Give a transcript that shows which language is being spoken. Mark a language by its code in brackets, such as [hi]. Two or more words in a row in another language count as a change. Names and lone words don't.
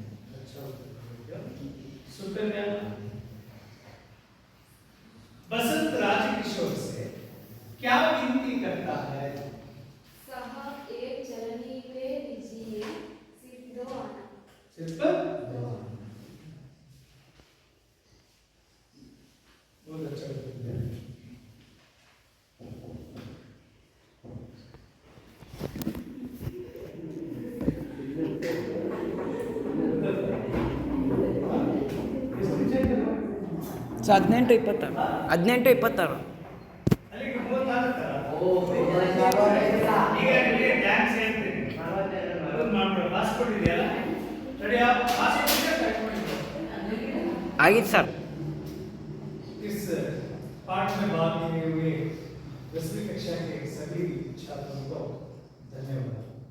[hi] अच्छा सुकन्या, बसंत राजकिशोर से क्या विनती करता है? साहब एक चलनी ले लीजिए, सिर्फ 2 आना। सिर्फ 2 आना। बहुत अच्छा उत्तर दिया। [kn] ಸೊ 18-26 ಅಲ್ಲಿಗೆ 34 ಓ ಈಗ ನಿಮಗೆ ಡ್ಯಾನ್ಸ್ ಹೇಳ್ತೀನಿ, ಅದನ್ನ ಮಾಡ್ಬಿಡು. ಪಾಸ್ಪೋರ್ಟ್ ಇದೆಯಲ್ಲ, ರೆಡಿ? ಪಾಸ್ಪೋರ್ಟ್ ಇದೆ, ಆಗಿತ್ತು ಸರ್. [hi] इस पाठ में भाग लिए हुए 10वीं कक्षा के सभी छात्रों को धन्यवाद।